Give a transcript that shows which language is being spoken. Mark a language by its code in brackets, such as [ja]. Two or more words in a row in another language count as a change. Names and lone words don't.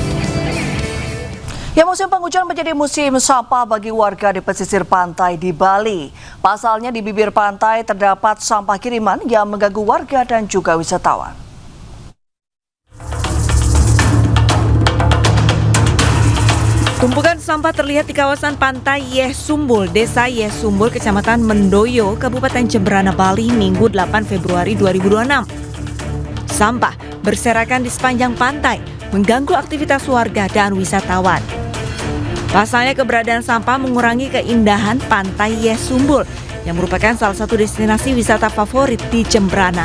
[id] Ya, musim penghujan menjadi musim sampah bagi warga di pesisir pantai di Bali. Pasalnya di bibir pantai terdapat sampah kiriman yang mengganggu warga dan juga wisatawan. Tumpukan sampah terlihat di kawasan pantai Yeh Sumbul, Desa Yeh Sumbul, Kecamatan Mendoyo, Kabupaten Jembrana, Bali, Minggu 8 Februari 2026. Sampah berserakan di sepanjang pantai, mengganggu aktivitas warga dan wisatawan. Pasalnya keberadaan sampah mengurangi keindahan pantai Yeh Sumbul, yang merupakan salah satu destinasi wisata favorit di Jembrana.